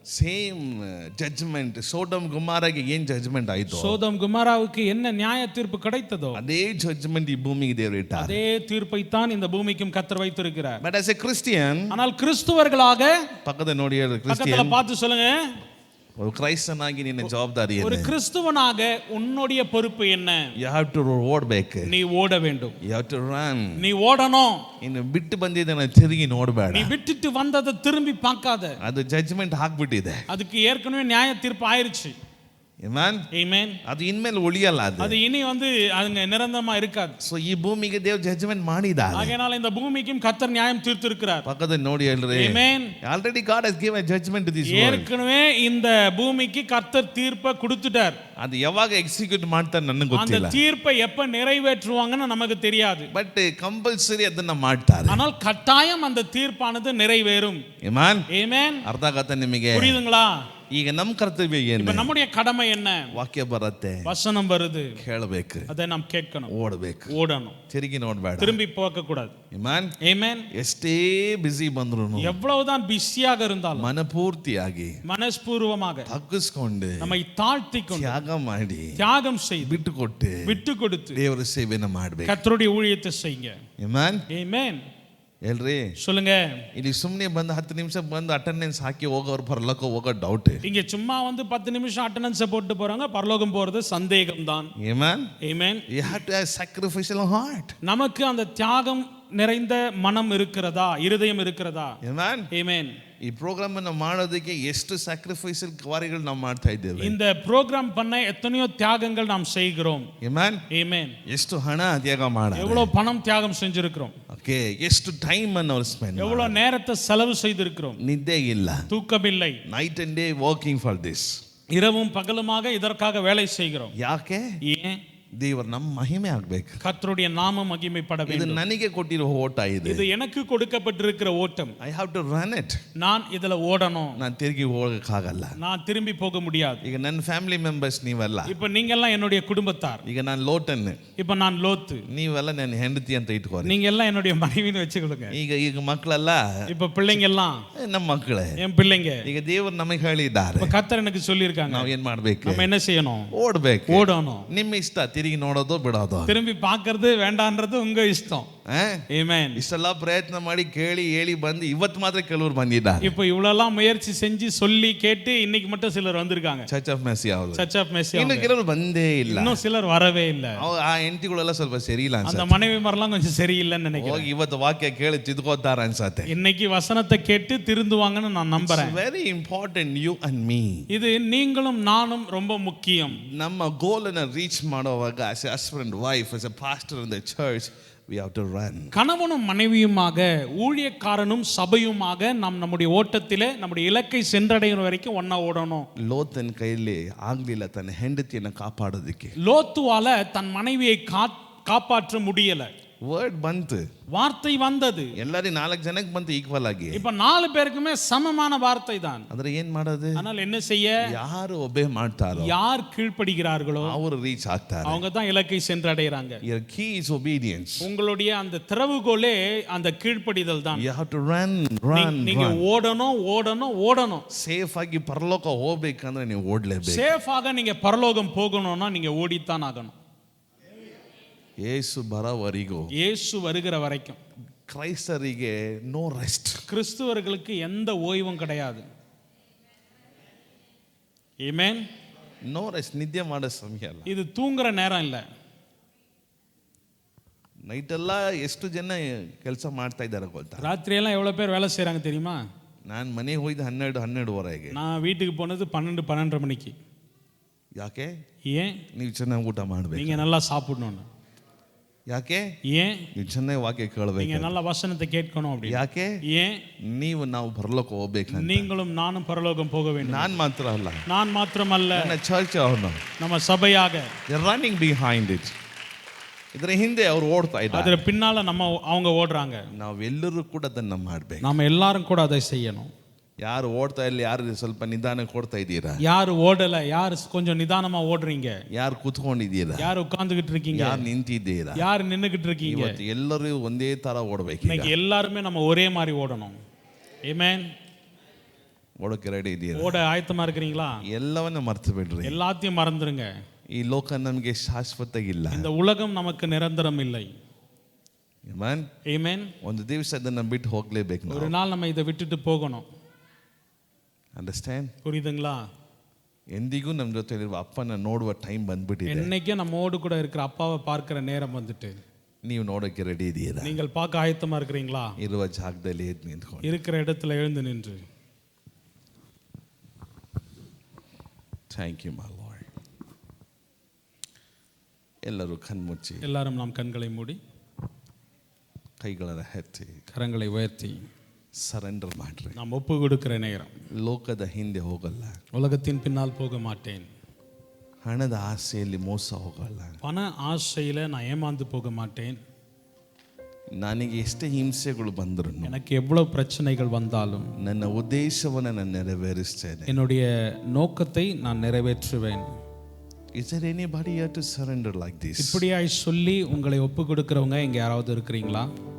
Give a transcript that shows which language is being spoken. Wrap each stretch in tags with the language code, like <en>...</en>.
<kn>Same judgment ಸೋಡಮ್ ಗೊಮೋರಗೆ ಏನ್ judgment ಆಯ್ತು,</kn> <ta>சோதம் குமாராவுக்கு என்ன நியாய தீர்ப்பு கிடைத்ததோ</ta> <kn>ಅದೇ ಜಡ್ಜ್ಮೆಂಟ್ ಈ ಭೂಮಿಗೆ ದೇವರು ಇಟ್ಟಾರೆ.</kn> <ta>அதே தீர்ப்பை தான் இந்த பூமிக்கும் கர்த்தர் வைத்திருக்கிறார்.</ta> <en>but as a Christian,</en> <ta>ஆனால் கிறிஸ்துவர்களாக</ta> <kn>ಪಕ್ಕದ ನೋಡಿ ಹೇಳಿ,</kn> <ta>பக்கத்துல</ta> <kn>ಕ್ರಿಸ್ಟಿಯನ್</kn> <ta>பார்த்து சொல்லுங்க, ஒரு கிரைஸ்தனாகி</ta> <kn>ನಿನ್ನ ಜವಾಬ್ದಾರಿ</kn> <ta>ஒரு</ta> <kn>ಏನು?</kn> <ta>கிறிஸ்துவனாக உன்னுடைய பொறுப்பு என்ன?</ta> <en>You have to</en> <kn>ಓಡಬೇಕು.</kn> <ta>நீ ஓட வேண்டும்.</ta> <en>You have to run.</en> <ta>நீ ಓಡணும்.</ta> <kn>ಇನ್ನು ಬಿಟ್ಟು ಬಂದಿದ್ದನ್ನ ತಿರುಗಿ ನೋಡಬೇಡ.</kn> <ta>நீ விட்டுட்டு வந்ததை திரும்பி பார்க்காத.</ta> <kn>ಅದು ಜಡ್ಜ್ಮೆಂಟ್ ಹಾಕ್ಬಿಟ್ಟಿದೆ.</kn> <ta>அதுக்கு ஏற்கனவே நியாய தீர்ப்பு ஆயிருச்சு.</ta> <kn>ಆಮೆನ್.</kn> <ta>ஆமென்.</ta> <kn>ಅದು ಇನ್ಮೇಲೆ ಉಳಿಯಲ್ಲ.</kn> <ta>அது இனி அங்க நிரந்தரமா இருக்காது.</ta> <kn>ಸೊ ಈ ಭೂಮಿಗೆ ದೇವರು ಜಡ್ಜ್ಮೆಂಟ್ ಮಾಡಿದ್ದಾರೆ.</kn> <ta>ஆகையால இந்த பூமிக்கும் கர்த்தர் நியாயம் தீர்த்திருக்கிறார்.</ta> <kn>ಪಕ್ಕದ ನೋಡಿ ಹೇಳ್ರಿ,</kn> <ta>ஆமென்.</ta> <en>Already God has given judgement to this world.</en> <ta>ஏற்கனவே இந்த பூமிக்கு கர்த்தர் தீர்ப்பை கொடுத்துட்டார்.</ta> <kn>ಅದು ಯಾವಾಗ ಎಕ್ಸಿಕ್ಯೂಟ್ ಮಾಡ್ತಾರೆ ನನಗೆ</kn> <ta>அந்த</ta> <kn>ಗೊತ್ತಿಲ್ಲ.</kn> <ta>தீர்ப்பை எப்ப நிறைவேற்றுவாங்கன்னு நமக்கு தெரியாது.</ta> <kn>ಬಟ್ ಕಂಪಲ್ಸರಿ ಅದನ್ನ ಮಾಡ್ತಾರೆ.</kn> <ta>ஆனால் கட்டாயம் அந்த தீர்ப்பானது நிறைவேறும்.</ta> <kn>ಆಮೆನ್.</kn> <ta>ஆமென்.</ta> <kn>ಅರ್ಥ ಆಗತ್ತೆ ನಿಮಗೆ?</kn> <ta>புரியுதுங்களா?</ta> <kn>ಈಗ ನಮ್ಮ ಕರ್ತವ್ಯ</kn> <ta>இப்ப</ta> <kn>ಏನು?</kn> <ta>நம்முடைய கடமை என்ன?</ta> <kn>ವಾಕ್ಯ ಬರುತ್ತೆ,</kn> <ta>வசனம் வருது,</ta> <kn>ಕೇಳಬೇಕು,</kn> <ta>அதை நாம் கேட்கணும்,</ta> <kn>ಓಡಬೇಕು,</kn> <ta>ஓடணும்,</ta> <kn>ತಿರುಗಿ ನೋಡ್ಬೇಡ.</kn> <ta>திரும்பி பார்க்க கூடாது.</ta> <kn>ಆಮೆನ್.</kn> <ta>ஆமென்.</ta> <kn>ಎಷ್ಟೇ ಬಿಸಿ ಬಂದ್ರು</kn> <ta>எவ்வளவுதான் பிஸியாக இருந்தாலும்</ta> <kn>ಮನಪೂರ್ತಿಯಾಗಿ</kn> <ta>மனஸ்பூர்வமாக</ta> <kn>ತಗ್ಗಿಸ್ಕೊಂಡು</kn> <ta>நம்மை தாழ்த்தி கொண்டு</ta> <kn>ತ್ಯಾಗ ಮಾಡಿ</kn> <ta>தியாகம் செய்து</ta> <kn>ಬಿಟ್ಟು ಕೊಟ್ಟು</kn> <ta>விட்டு கொடுத்து</ta> <kn>ದೇವರ ಸೇವೆನ ಮಾಡ್ಬೇಕು.</kn> <ta>கர்த்தருடைய ஊழியத்தை செய்யுங்க.</ta> <kn>ಆಮೆನ್.</kn> <ta>ஆமென்.</ta> <kn>ಹೇಳ್ರಿ,</kn> <ta>சொல்லுங்க.</ta> <kn>ಇಲ್ಲಿ ಸುಮ್ಮನೆ ಬಂದು 10 ನಿಮಿಷ ಬಂದು ಅಟೆಂಡೆನ್ಸ್ ಹಾಕಿ ಹೋಗೋರು ಪರಲೋಕ ಹೋಗೋ ಡೌಟ್.</kn> <ta>இங்க சும்மா வந்து 10 நிமிஷம் அட்டெண்டன்ஸ் போட்டு போறாங்க, பரலோகம் போறது சந்தேகம் தான்.</ta> <kn>Amen.</kn> <ta>Amen.</ta> <en>You have to have sacrificial heart.</en> <ta>நமக்கு அந்த தியாகம் நிறைந்த மனம் இருக்கிறதா, இருதயம் இருக்கிறதா?</ta> <kn>ಆಮೆನ್.</kn> <ta>ஆமென்.</ta> <kn>ಈ ಪ್ರೋಗ್ರಾಮ್ ಅನ್ನು ಮಾಡೋದಕ್ಕೆ ಎಷ್ಟು ಸ್ಯಾಕ್ರಿಫೈಸಲ್ ಕಾರ್ಯಗಳು ನಾವು ಮಾಡ್ತಾ ಇದ್ದೇವೆ.</kn> <ta>இந்த ப்ரோக்ராம் பண்ண எத்தனையோ தியாகங்கள் நாம் செய்கிறோம்.</ta> <kn>ಆಮೆನ್.</kn> <ta>ஆமென்.</ta> <kn>ಎಷ್ಟು ಹಣ ತ್ಯಾಗ ಮಾಡ,</kn> <ta>எவ்வளவு பணம் தியாகம் செஞ்சிருக்கிறோம்,</ta> <kn>ಓಕೆ, ಎಷ್ಟು ಟೈಮ್ ಅನ್ನು ಅವ್ರು ಸ್ಪೆಂಡ್,</kn> <ta>எவ்வளவு நேரத்தை செலவு செய்திருக்கிறோம்.</ta> <kn>ನಿದ್ದೆ ಇಲ್ಲ,</kn> <ta>தூக்கமில்லை,</ta> <en>Night and day working for this.</en> <ta>இரவும் பகலுமாக இதற்காக வேலை செய்கிறோம்.</ta> <kn>ಯಾಕೆ?</kn> <ta>ஏன்?</ta> <kn>ದೇವರು ನಮ್ಮ ಮಹಿಮೆ ಆಗ್ಬೇಕು.</kn> <ta>கர்த்தருடைய நாமம் மகிமைப்பட</ta> <kn>ಇದು</kn> <ta>வேண்டும்.</ta> <kn>ನನಗೆ ಕೊಟ್ಟಿರೋ ಓಟ ಇದೆ.</kn> <ta>இது எனக்கு கொடுக்கப்பட்டிருக்கிற ஓட்டம்.</ta> <en>I have to run it.</en> <ta>நான் இதுல ஓடணும்.</ta> <kn>ನಾನು ತಿರುಗಿ ಹೋಗಕ್ಕಾಗಲ್ಲ.</kn> <ta>நான் திரும்பಿ போக முடியாது.</ta> <kn>ಈಗ ನನ್ನ ಫ್ಯಾಮಿಲಿ ಮೆಂಬರ್ಸ್ ನೀವೆಲ್ಲ,</kn> <ta>இப்ப நீங்க எல்லாம் என்னுடைய குடும்பத்தார்.</ta> <kn>ಈಗ ನಾನು ಲೋಟನ್,</kn> <ta>இப்ப நான் லோத்து,</ta> <kn>ನೀವೆಲ್ಲ ನನ್ನ ಹೆಂಡತಿ ಅಂತ ಇಟ್ಕೋರಿ.</kn> <ta>நீங்க எல்லாம் என்னுடைய மனைவின்னு வச்சுக்கொள்ளுங்க.</ta> <kn>ಈಗ ಮಕ್ಕಳೆಲ್ಲ</kn> <ta>இப்ப பிள்ளைங்க எல்லாம்</ta> <kn>ನಮ್ಮ ಮಕ್ಕಳೇ.</kn> <ta>என் பிள்ளைங்க.</ta> <kn>ಈಗ ದೇವರು ನಮಗೆ ಹೇಳಿದ್ದಾರೆ,</kn> <ta>இப்ப கர்த்தர் எனக்கு சொல்லி இருக்காங்க,</ta> <kn>ನಾವ್ ಏನ್ ಮಾಡ್ಬೇಕು?</kn> <ta>நம்ம என்ன செய்யணும்?</ta> <kn>ಓಡ್ಬೇಕು.</kn> <ta>ஓடணும்.</ta> <kn>ನಿಮ್ಮ ಇಷ್ಟ, ತಿರುಗಿ ನೋಡೋದು ಬಿಡೋದು,</kn> <ta>திரும்பி பார்க்கிறது வேண்டான்றது உங்க இஷ்டம். ஆமென்.</ta> <kn>ಇಷ್ಟೆಲ್ಲ ಪ್ರಯತ್ನ ಮಾಡಿ ಕೇಳಿ ಹೇಳಿ ಬಂದು ಇವತ್ತು ಮಾತ್ರ ಕೆಲವರು ಬಂದಿದ್ದಾರೆ.</kn> <ta>இப்போ இவ்வளவுலாம் முயற்சி செஞ்சு சொல்லி கேட்டு இன்னைக்கு மட்டும் சிலர் வந்திருக்காங்க.</ta> <kn>ಚರ್ಚ್ ಆಫ್ ಮೆಸ್ಸಿ ಅವರು,</kn> <ta>சர்ச் ஆஃப் மெஸ்ஸி.</ta> <kn>ಇನ್ನು ಕೆಲವರು ಬಂದೇ ಇಲ್ಲ.</kn> <ta>இன்னும் சிலர் வரவே இல்ல.</ta> <kn>ಆ ಹೆಂಡತಿಗಳೆಲ್ಲ ಸ್ವಲ್ಪ ಸರಿ ಇಲ್ಲ</kn> <ta>அந்த</ta> <kn>ಅನ್ಸುತ್ತೆ.</kn> <ta>மனைவி மரலாம் கொஞ்சம் சரியில்லைன்னு நினைக்கிறேன்.</ta> <kn>ಹೋಗಿ ಇವತ್ತು ವಾಕ್ಯ ಕೇಳಿ ತಿದ್ಕೋತಾರ ಅನ್ಸತ್ತೆ.</kn> <ta>இன்னைக்கு வசனத்தை கேட்டு திருந்துவாங்கன்னு நான் நம்புறேன்.</ta> <en>Very important, you and me.</en> <ta>இது நீங்களும் நானும் ரொம்ப முக்கியம்.</ta> <kn>ನಮ್ಮ ಗೋಲ್ ಅನ್ನು ರೀಚ್ ಮಾಡುವಾಗ</kn> <en>as a husband wife, as a pastor in the church, we have to run.</en> <ta>கணவனும் மனைவியுமாக, ஊழியக்காரனும் சபையுமாக நாம் நம்முடைய ஓட்டத்திலே நம்முடைய இலக்கை சென்றடைகிற வரைக்கும் ஒண்ணா ஓடணும்.</ta> <kn>ಲೋತನ ಕೈಯಲ್ಲಿ ಆಗ್ಲಿಲ್ಲ ತನ್ನ ಹೆಂಡತಿಯನ್ನು ಕಾಪಾಡೋದಕ್ಕೆ.</kn> <ta>லோத்துவால தன் மனைவியை காப்பாற்ற முடியல.</ta> <kn>ವರ್ಡ್ ಬಂತು,</kn> <ta>வார்த்தை வந்தது.</ta> <kn>ಎಲ್ಲರಿ 4 ಜನಕ್ಕೆ ಬಂತು ಈಕ್ವಲ್ ಆಗಿ.</kn> <ta>இப்ப 4 பேருக்குமே சமமான வார்த்தை தான்.</ta> <kn>ಅಂದ್ರೆ ಏನ್ ಮಾಡೋದು?</kn> <ta>ஆனால் என்ன செய்ய?</ta> <kn>ಯಾರು ಒಬೇ ಮಾಡ್ತಾರೋ,</kn> <ta>யார் கீழ்ப்படுகிறார்களோ</ta> <kn>ಅವರು ರೀಚ್ ಆಗ್ತಾರೆ.</kn> <ta>அவங்க தான் இலக்கை சென்றடைகிறாங்க.</ta> <en>Your key is obedience.</en> <ta>உங்களுடைய அந்த திறவுகோலே அந்த கீழ்ப்படிதல் தான்.</ta> <en>You have to run, run,</en> <ta>நீங்க</ta> <en>run.</en> <ta>ஓடணும், ஓடணும், ஓடணும்.</ta> <kn>ಸೇಫ್ ಆಗಿ ಪರಲೋಕ ಹೋಗ್ಬೇಕಂದ್ರೆ ನೀವು ಓಡ್ಲೇಬೇಕು.</kn> <ta>சேஃபாக நீங்க பரலோகம் போகணும்னா நீங்க ஓடித்தான் ஆகணும்.</ta> <kn>ಯೇಸು ಬರೋವರೆಗೂ,</kn> <ta>இயேசு வருகிற வரைக்கும்</ta> <kn>ಕ್ರೈಸ್ತರಿಗೆ ನೋ ರೆಸ್ಟ್.</kn> <ta>கிறிஸ்துவர்களுக்கு எந்த ஓய்வும் கிடையாது. ஆமென்.</ta> <kn>No rest. ನಿದ್ದೆ ಮಾಡೋ ಸಮಯ ಅಲ್ಲ.</kn> <ta>இது தூங்குற நேரம் இல்ல.</ta> <kn>ನೈಟ್ ಎಲ್ಲ ಎಷ್ಟು ಜನ ಕೆಲಸ ಮಾಡ್ತಾ ಇದ್ದಾರೆ ಗೊತ್ತಾ?</kn> <ta>ராத்திரி எல்லாம் எவ்வளவு பேர் வேலை செய்றாங்க தெரியுமா?</ta> <kn>ನಾನು ಮನೆಗೆ ಹೋಯ್ದು 12-12ವರೆಗೆ.</kn> <ta>நான் வீட்டுக்கு போனது 12-12:30 மணிக்கு.</ta> <kn>ಯಾಕೆ?</kn> <ta>ஏன்?</ta> <kn>ನೀವು ಚೆನ್ನಾಗಿ ಊಟ ಮಾಡಬೇಕು.</kn> <ta>நீங்க நல்லா சாப்பிடணும்.</ta> <kn>ಯಾಕೆ?</kn> <ta>ஏன்?</ta> <kn>ನೀವು ಚೆನ್ನಾಗಿ ವಾಕ್ಯ</kn> <ta>நீங்க</ta> <kn>ಕೇಳಬೇಕು.</kn> <ta>நல்ல வசனத்தை கேட்கணும் அப்படி.</ta> <kn>ಯಾಕೆ?</kn> <ta>ஏன்?</ta> <kn>ನಾವು ಪರಲೋಕ ಹೋಗ್ಬೇಕಂತ.</kn> <ta>நீங்களும் நானும் பரலோகம் போக வேண்டும்.</ta> <kn>ನಾನು ಮಾತ್ರ ಅಲ್ಲ,</kn> <ta>நான் ಮಾತ್ರமல்ல,</ta> <kn>ನನ್ನ ಚರ್ಚ್ ಅವನು</kn> <ta>நம்ம சபையாக</ta> <en>Running behind it.</en> <kn>ಇದರ ಹಿಂದೆ ಅವರು ಓಡ್ತಾ ಇದ್ದಾರೆ, ಅದರ</kn> <ta>பின்னால அவங்க ஓடுறாங்க.</ta> <kn>ನಾವೆಲ್ಲರೂ ಕೂಡ ಅದನ್ನ ಮಾಡಬೇಕು.</kn> <ta>நாம எல்லாரும் கூட அதை செய்யணும்.</ta> <kn>ಯಾರು ಓಡ್ತಾ ಇಲ್ಲ, ಯಾರು ಸ್ವಲ್ಪ ನಿಧಾನ ಕೊಡ್ತಾ ಇದ್ದೀರಾ,</kn> <ta>யாரு ஓடல, யாரு கொஞ்சம் நிதானமா ஓடுறீங்க,</ta> <kn>ಯಾರು ಕೂತ್ಕೊಂಡಿದ್ದೀರಾ,</kn> <ta>யாரு உட்கார்ந்துகிட்டு இருக்கீங்க,</ta> <kn>ಯಾರು ನಿಂತಿದ್ದೀರಾ,</kn> <ta>யாரு நின்னுகிட்டு இருக்கீங்க.</ta> <kn>ಇವತ್ತು ಎಲ್ಲರೂ ಒಂದೇ ತರ ಓಡಬೇಕು.</kn> <ta>இன்னைக்கு எல்லாருமே நம்ம ஒரே மாதிரி ஓடணும். ஆமென்.</ta> <kn>ಓಡಕ್ಕೆ ರೆಡಿ ಇದ್ದೀರಾ?</kn> <ta>ஓட ஆயத்தமா இருக்கிறீங்களா?</ta> <kn>ಎಲ್ಲವನ್ನ ಮರ್ತು ಬಿಡ್ರಿ.</kn> <ta>எல்லாத்தையும் மறந்துருங்க.</ta> <kn>ಈ ಲೋಕ ನಮಗೆ ಶಾಶ್ವತ ಇಲ್ಲ.</kn> <ta>இந்த உலகம் நமக்கு நிரந்தரம் இல்லை.</ta> <kn>ಆಮೆನ್.</kn> <ta>ஆமென்.</ta> <kn>ಒಂದು ದಿವಸ ಅದನ್ನ ಬಿಟ್ಟು ಹೋಗ್ಲೇಬೇಕು.</kn> <ta>ஒரு நாள் நம்ம இதை விட்டுட்டு போகணும்.</ta> <en>Understand?</en> <ta>புரியுதுங்களா?</ta> <kn>ಎಂದಿಗೂ ನಮ್ಮ ಜೊತೆ ಇರುವ ಅಪ್ಪನ ನೋಡುವ ಟೈಮ್ ಬಂದ್ಬಿಟ್ಟಿದೆ.</kn> <ta>என்னைக்கே நம்மோடு கூட இருக்கிற அப்பாவை பார்க்கிற நேரம் வந்துட்டு.</ta> <kn>ನೀವು ನೋಡಕ್ಕೆ ರೆಡಿ ಇದ್ದೀರಾ?</kn> <ta>நீங்கள் பார்க்க ஆயத்தமா இருக்கிறீங்களா?</ta> <kn>ಇರುವ ಜಾಗದಲ್ಲಿ ಎದ್ದು ನಿಂತ್ಕೊಂಡು,</kn> <ta>இருக்கிற இடத்துல எழுந்து நின்று,</ta> <en>Thank you my Lord.</en> <kn>ಎಲ್ಲರೂ ಕಣ್ಮುಚ್ಚಿ,</kn> <ta>எல்லாரும் நாம் கண்களை மூடி</ta> <kn>ಕೈಗಳ ಎತ್ತಿ</kn> <ta>கரங்களை உயர்த்தி</ta> <kn>ಸರೆಂಡರ್ ಮಾಡ್ರಿ.</kn> <ta>நாம் ஒப்பு கொடுக்கிற நேரம்.</ta> <kn>ಲೋಕದ ಹಿಂದೆ ಹೋಗಲ್ಲ,</kn> <ta>உலகத்தின் பின்னால் போக மாட்டேன்.</ta> <kn>ಹಣದ ಆಸೆಯಲ್ಲಿ ಮೋಸ ಹೋಗಲ್ಲ,</kn> <ta>பண ஆசையில நான் ஏமாந்து போக மாட்டேன்.</ta> <kn>ನನಗೆ ಎಷ್ಟೇ ಹಿಂಸೆಗಳು ಬಂದ್ರು</kn> <ta>எனக்கு எவ்வளவு பிரச்சனைகள் வந்தாலும்</ta> <kn>ನನ್ನ ಉದ್ದೇಶವನ್ನು ನಾನು ನೆರವೇರಿಸ್ತೇನೆ.</kn> <ta>என்னுடைய நோக்கத்தை நான் நிறைவேற்றுவேன்.</ta> <en>Is there anybody here to surrender like this?</en> <ta>இப்படியாய் சொல்லி உங்களை ஒப்பு கொடுக்கிறவங்க இங்க யாராவது இருக்கிறீங்களா?</ta>